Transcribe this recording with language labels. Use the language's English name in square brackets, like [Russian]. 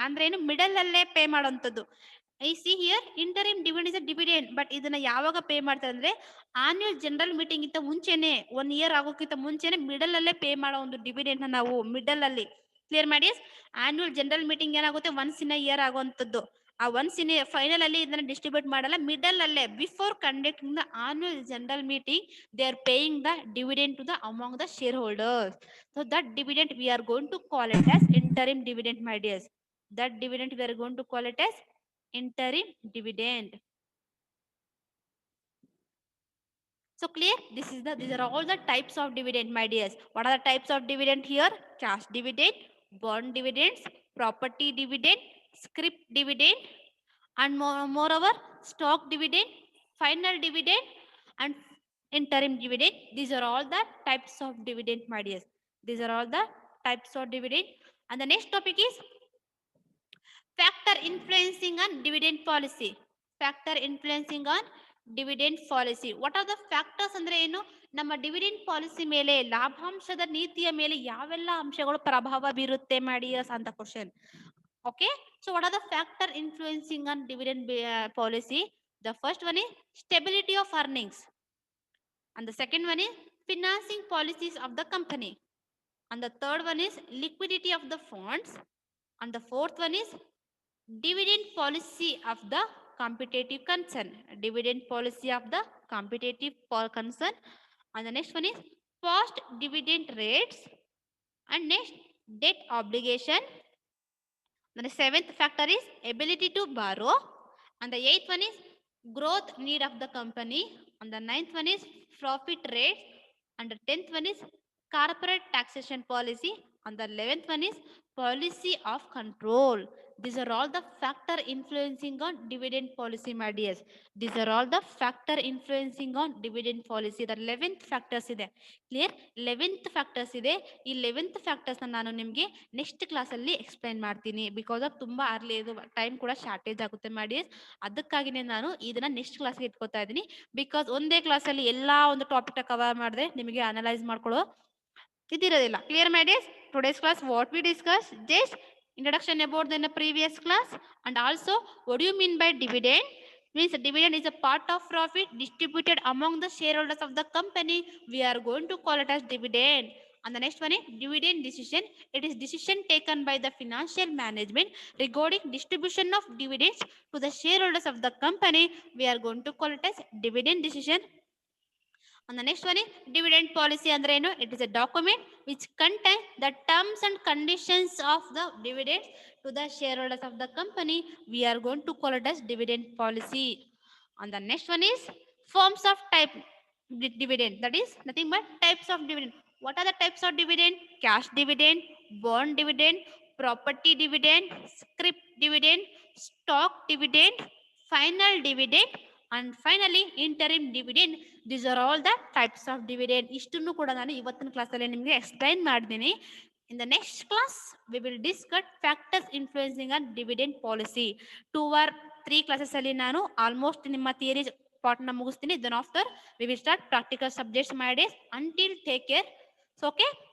[Kannada] ಅಂದ್ರೆ ಏನು, ಮಿಡಲ್ ಅಲ್ಲೇ pay ಮಾಡೋಂಥದ್ದು. [English] I see here interim dividend is a dividend, but [Kannada] ಇದನ್ನ ಯಾವಾಗ ಪೇ ಮಾಡ್ತಾರೆ ಅಂದ್ರೆ ಆನ್ಯುವಲ್ ಜನರಲ್ ಮೀಟಿಂಗ್ ಇಂತ ಮುಂಚೆನೆ, 1 ಇಯರ್ ಆಗೋಕ್ಕಿಂತ ಮುಂಚೆನೆ ಮಿಡಲ್ ಅಲ್ಲೇ ಪೇ ಮಾಡೋ ಒಂದು ಡಿವಿಡೆಂಡ್ ನಾವು ಮಿಡಲ್ ಅಲ್ಲಿ ಕ್ಲಿಯರ್ ಮಾಡಿ. ಆನ್ಯುವಲ್ ಜನರಲ್ ಮೀಟಿಂಗ್ ಏನಾಗುತ್ತೆ, ಒನ್ಸ್ ಇನ್ ಇಯರ್ ಆಗುವಂತದ್ದು. ಆ ಒನ್ಸ್ ಇನ್ ಫೈನಲ್ ಅಲ್ಲಿ ಇದನ್ನ ಡಿಸ್ಟ್ರಿಬ್ಯೂಟ್ ಮಾಡಲ್ಲ, ಮಿಡಲ್ ಅಲ್ಲೇ [English] Before conducting the annual general meeting they are paying the dividend to the among the shareholders. So that dividend we are going to call it as interim dividend my dears. That dividend we are going to call it as interim dividend. So clear? These are all the types of dividend, my dears. What are the types of dividend here? Cash dividend, bond dividends, property dividend, scrip dividend, and moreover stock dividend, final dividend, and interim dividend. These are all the types of dividend, my dears. These are all the types of dividend. And the next topic is factor influencing on dividend policy. Factor influencing on dividend policy. What are the factors [Kannada] ಅಂದ್ರೆ ಏನು, ನಮ್ಮ dividend policy ಮೇಲೆ, ಲಾಭಾಂಶದ ನೀತಿಯ ಮೇಲೆ ಯಾವೆಲ್ಲ ಅಂಶಗಳು ಪ್ರಭಾವ ಬೀರುತ್ತೆ ಮಾಡಿ ಅಂತ question. [English] Okay, so what are the factor influencing on dividend policy? The first one is stability of earnings, and the second one is financing policies of the company, and the third one is liquidity of the funds, and the fourth one is dividend policy of the competitive concern. Dividend policy of the competitive concern. And the next one is post dividend rates, and next debt obligation. And the seventh factor is ability to borrow, and the eighth one is growth need of the company, and the ninth one is profit rate, and the 10th one is corporate taxation policy, and the 11th one is policy of control. These are all the factor influencing on dividend policy, my dears. These are all the factor influencing on dividend policy. The 11th factors [Kannada] ಇದೆ. [English] Clear? [Kannada] 11th factors ಇದೆ. ಈ 11th factors ನಾನು ನಿಮಗೆ next class ಅಲ್ಲಿ explain ಮಾಡ್ತೀನಿ. [English] because of [Kannada] ತುಂಬಾ early ಇದು time ಕೂಡ ಶಾರ್ಟೇಜ್ ಆಗುತ್ತೆ ಮಾಡಿ, ಅದಕ್ಕಾಗಿನೇ ನಾನು ಇದನ್ನ ನೆಕ್ಸ್ಟ್ ಕ್ಲಾಸ್ಗೆ ಇಟ್ಕೋತಾ ಇದ್ದೀನಿ. ಬಿಕಾಸ್ ಒಂದೇ ಕ್ಲಾಸ್ ಅಲ್ಲಿ ಎಲ್ಲಾ ಒಂದು ಟಾಪಿಕ್ ಕವರ್ ಮಾಡಿದ್ರೆ ನಿಮಗೆ ಅನಲೈಸ್ ಮಾಡ್ಕೊಳ್ಳೋ ಇದಿರೋದಿಲ್ಲ. [English] Clear my dears? Today's class what we discussed, just introduction about in the previous class, and also what do you mean by dividend? Means dividend is a part of profit distributed among the shareholders of the company. We are going to call it as dividend. And the next one is dividend decision. It is decision taken by the financial management regarding distribution of dividends to the shareholders of the company. We are going to call it as dividend decision. And the next one is dividend policy [Kannada] andre enu? [English] It is a document which contains the terms and conditions of the dividends to the shareholders of the company. We are going to call it as dividend policy. And the next one is forms of type dividend, that is nothing but types of dividend. What are the types of dividend? Cash dividend, bond dividend, property dividend, scrip dividend, stock dividend, final dividend, and finally interim dividend. These are all the types of dividend. [Kannada] ಇಷ್ಟನ್ನು ಕೂಡ ನಾನು ಇವತ್ತಿನ ಕ್ಲಾಸಲ್ಲಿ ನಿಮಗೆ explain ಮಾಡಿದ್ದೀನಿ. [English] In the next class we will discuss factors influencing on dividend policy. 2 or 3 classes [Kannada] ಅಲ್ಲಿ ನಾನು almost ನಿಮ್ಮ ಥಿಯರಿ ಪಾರ್ಟ್ನ ಮುಗಿಸ್ತೀನಿ. [English] Then after we will start practical subjects, my days. Until take care. So okay.